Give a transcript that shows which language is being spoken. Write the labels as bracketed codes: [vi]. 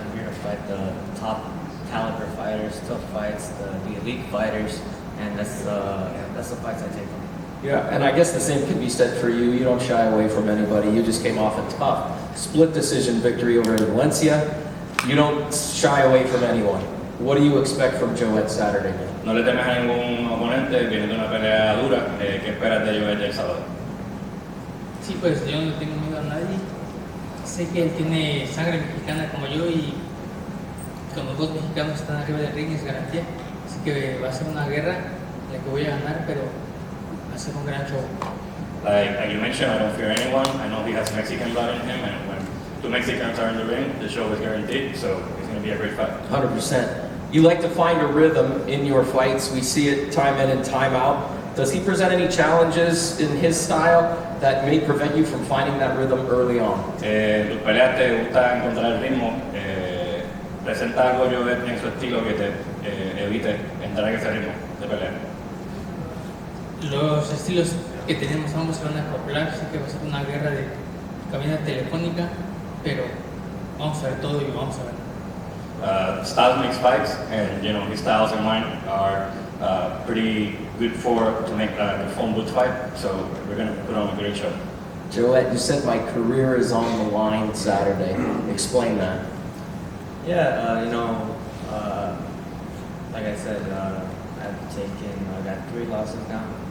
[en] I'm here to fight the top caliber fighters, tough fights, the elite fighters, and that's the fights I take on. Yeah, and I guess the same can be said for you. You don't shy away from anybody. You just came off a tough split decision victory over in Valencia. You don't shy away from anyone. What do you expect from Joet Saturday night? [es] No le temes a ningún oponente, viene de una pelea dura. ¿Qué esperas de Joet el sábado? Sí, pues yo no tengo miedo a nadie. Sé que él tiene sangre mexicana como yo y con los dos mexicanos están arriba del ring es garantía. Así que va a ser una guerra en la que voy a ganar, pero va a ser un gran show. [en] Like you mentioned, I don't fear anyone. I know he has Mexican blood in him, and when two Mexicans are in the ring, the show is guaranteed. So it's going to be a great fight. 100%. You like to find a rhythm in your fights. We see it time in and time out. Does he present any challenges in his style that may prevent you from finding that rhythm early on? [es] ¿Tus peleas te gusta encontrar el ritmo? ¿Presenta algo Joet en su estilo que te evite entrar en ese ritmo de pelea? Los estilos que tenemos ambos se van a acoplar, así que va a ser una guerra de cabina telefónica, pero vamos a ver todo y vamos a ver. [en] Styles makes fights, and you know his styles and mine are pretty good to make a phone booth fight. So we're gonna put on a great show. Joet, you said my career is on the line Saturday. Explain that. Yeah, you know, like I said, I got 3 losses now.